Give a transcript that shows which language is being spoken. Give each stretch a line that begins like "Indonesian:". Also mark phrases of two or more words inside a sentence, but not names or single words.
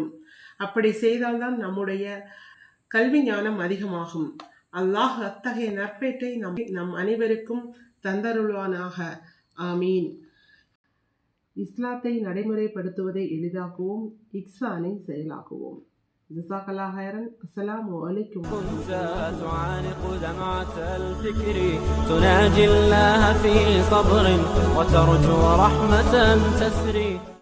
Tamil: அப்படி செய்தால்தான் நம்முடைய கல்வி ஞானம் அதிகமாகும். அல்லாஹ் அத்தகைய நற்பேற்றை நம் அனைவருக்கும் தந்தருள்வானாக. ஆமீன். இஸ்லாத்தை நடைமுறைப்படுத்துவதை எளிதாக்குவோம், இஹ்சானை செயலாக்குவோம்.
Arabic: جزاك الله خيرا. السلام عليكم. كنت تعانق دمعة الفكر تناجي الله في صبر وترجو رحمة تسري